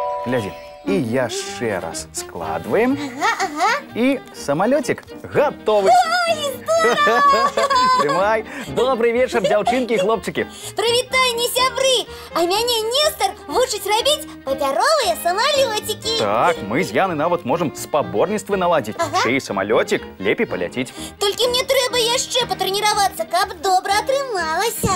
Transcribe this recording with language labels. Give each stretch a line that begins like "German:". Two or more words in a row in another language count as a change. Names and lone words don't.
Russian: гляди. И яшчэ раз складываем. Ага. И самолетик готовый. Ой, здорово! Тримай. Добрый вечер,
Belarusian: дзяўчынкі і хлопчыкі. Прывітанне, сябры! А мяне Нестор вучыць рабіць папяровыя самалётики. Так, мы з Янай нават можем спаборніцтвы наладзіць. Чый самолетик лепей паляціць. Толькі мне трэба яшчэ патрэніравацца, каб добра атрымалася.